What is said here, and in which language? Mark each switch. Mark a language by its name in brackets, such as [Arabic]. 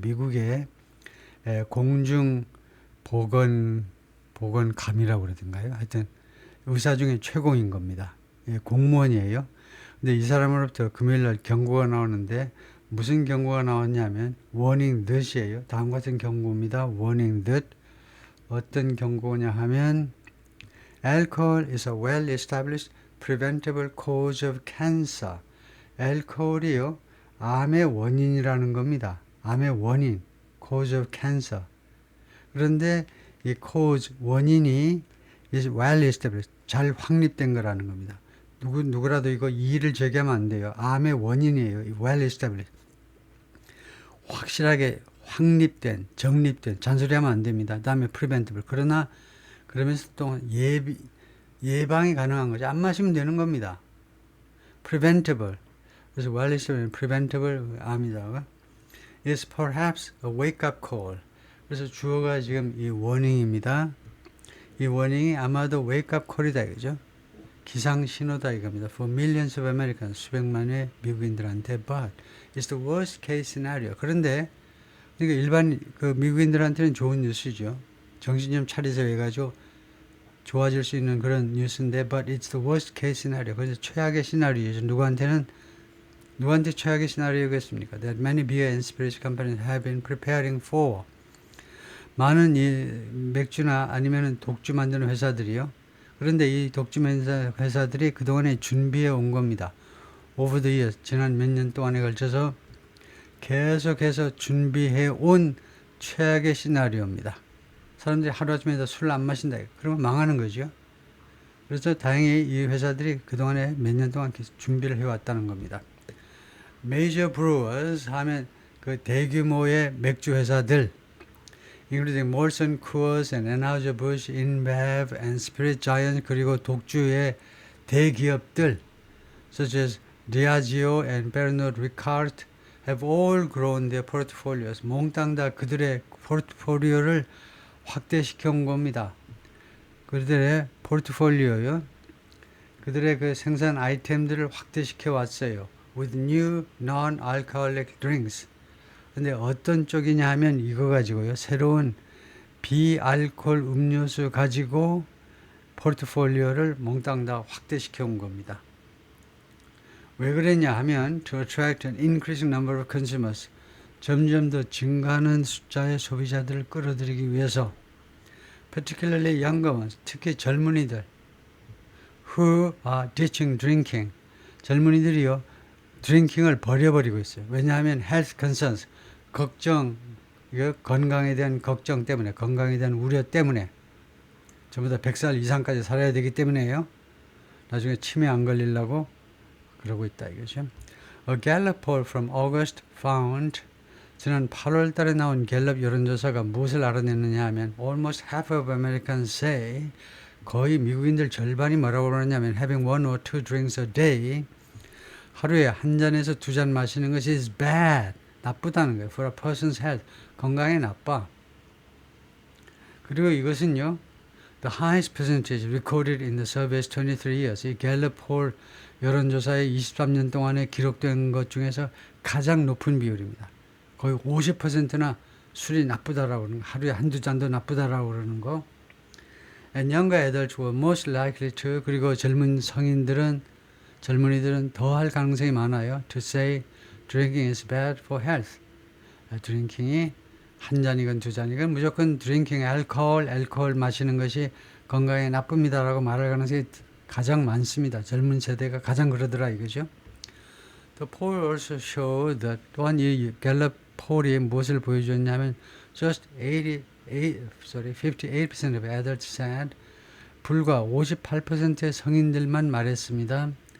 [Korean] 미국의 공중 보건감이라고 그러던가요? 하여튼 의사 중에 최고인 겁니다. 공무원이에요. 근데 이 사람으로부터 금요일날 경고가 나오는데 무슨 경고가 나왔냐면 [English] warning that [Korean] 이에요. 다음 같은 경고입니다. [English] warning that. [Korean] 어떤 경고냐 하면 [English] alcohol is a well-established preventable cause of cancer. [Korean] 알코올이요. 암의 원인이라는 겁니다. 암의 원인, [English] cause of cancer. [Korean] 그런데 이 cause, 원인이 [English] is well established, [Korean] 잘 확립된 거라는 겁니다. 누구라도 이거 이의를 제기하면 안 돼요. 암의 원인이에요. [English] well established. [Korean] 확실하게 확립된, 정립된, 잔소리하면 안 됩니다. 다음에 preventable. 그러면서 또 예방이 가능한 거죠. 안 마시면 되는 겁니다. preventable. [English] 그래서 well established, preventable 암이다가 is perhaps a wake-up call. [Korean] 그래서 주어가 지금 이 워닝입니다. 이 워닝이 아마도 웨이크업 콜이다 이거죠. 기상 신호다 이겁니다. [English] For millions of Americans, [Korean] 수백만의 미국인들한테, [English] but it's the worst case scenario. [Korean] 그런데 그러니까 일반 그 미국인들한테는 좋은 뉴스죠. 정신 좀 차리세요 해가지고 좋아질 수 있는 그런 뉴스인데, [English] but it's the worst case scenario. [Korean] 그래서 최악의 시나리오죠. 누구한테 최악의 시나리오겠습니까? [English] That many beer and spirits companies have been preparing for. [Korean] 많은 이 맥주나 아니면 독주 만드는 회사들이요. 그런데 이 독주 회사들이 그동안에 준비해 온 겁니다. [English] Over the years, [Korean] 지난 몇 년 동안에 걸쳐서 계속해서 준비해 온 최악의 시나리오입니다. 사람들이 하루아침에 술 안 마신다. 그러면 망하는 거죠. 그래서 다행히 이 회사들이 그동안에 몇 년 동안 계속 준비를 해왔다는 겁니다. [English] Major brewers [Korean] 하면 그 대규모의 맥주 회사들, [English] including Molson Coors and Anheuser-Busch, InBev and Spirit Giants, [Korean] 그리고 독주의 대기업들 [English] such as Diageo and Pernod Ricard have all grown their portfolios. [Korean] 몽땅 다 그들의 포트폴리오를 확대시켜 온 겁니다. 그들의 포트폴리오요. 그들의 그 생산 아이템들을 확대시켜 왔어요. [English] With new non-alcoholic drinks. [Korean] 근데 어떤 쪽이냐 하면 이거 가지고요. 새로운 비알콜 음료수 가지고 포트폴리오를 몽땅 다 확대시켜 온 겁니다. 왜 그랬냐 하면 [English] to attract an increasing number of consumers. [Korean] 점점 더 증가하는 숫자의 소비자들을 끌어들이기 위해서 [English] particularly younger ones, [Korean] 특히 젊은이들 [English] who are ditching drinking. [Korean] 젊은이들이요. 드링킹을 버려버리고 있어요. 왜냐하면 [English] health concerns, [Korean] 걱정, 건강에 대한 걱정 때문에, 건강에 대한 우려 때문에 전부 다 100살 이상까지 살아야 되기 때문에요. 나중에 치매 안 걸리려고 그러고 있다 이거죠. [English] A Gallup poll from August found [Korean] 지난 8월 달에 나온 갤럽 여론조사가 무엇을 알아냈느냐 하면 [English] almost half of Americans say [Korean] 거의 미국인들 절반이 뭐라고 그러냐면 [English] having one or two drinks a day [Korean] 하루에 한 잔에서 두 잔 마시는 것이 [English] is bad [Korean] 나쁘다는 거예요. [English] For a person's health [Korean] 건강에 나빠. 그리고 이것은요 [English] the highest percentage recorded in the survey's 23 years [Korean] 이 갤럽 폴 여론조사의 23년 동안에 기록된 것 중에서 가장 높은 비율입니다. 거의 50%나 술이 나쁘다라고 그러는 거, 하루에 한두 잔도 나쁘다라고 그러는 거. [English] And younger adults were most likely to [Korean] 그리고 젊은이들은 더 할 가능성이 많아요. [English] To say drinking is bad for health. [Korean] 드링킹이 한 잔이건 두 잔이건 무조건 드링킹 알코올 마시는 것이 건강에 나쁩니다라고 말할 가능성이 가장 많습니다. 젊은 세대가 가장 그러더라 이거죠. [English] The poll also showed that [Korean] 또한 이 갤럽 폴이 무엇을 보여줬냐면 [English] just 58% of adults said [Korean] 불과 58%의 성인들만 말했습니다.